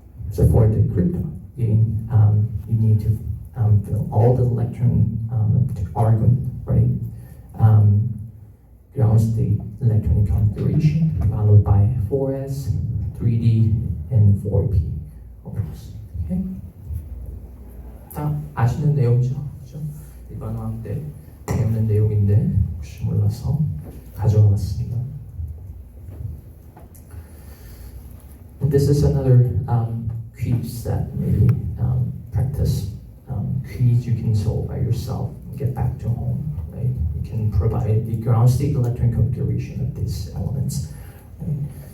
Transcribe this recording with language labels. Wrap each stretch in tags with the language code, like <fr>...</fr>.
<en>So for the crypto gain, you need to fill all the electron argon, right? Ground state electronic configuration followed by 4s, 3d, and 4p orbitals. Okay?</en> <ko>다 아시는 내용이죠, 그렇죠? 이번 화학 때 배우는 내용인데 혹시 몰라서 가져와 봤습니다.</ko> <en>And this is another quiz that maybe practice quiz you can solve by yourself and get back to home, right? You can provide the ground state electron configuration of these elements, right?</en>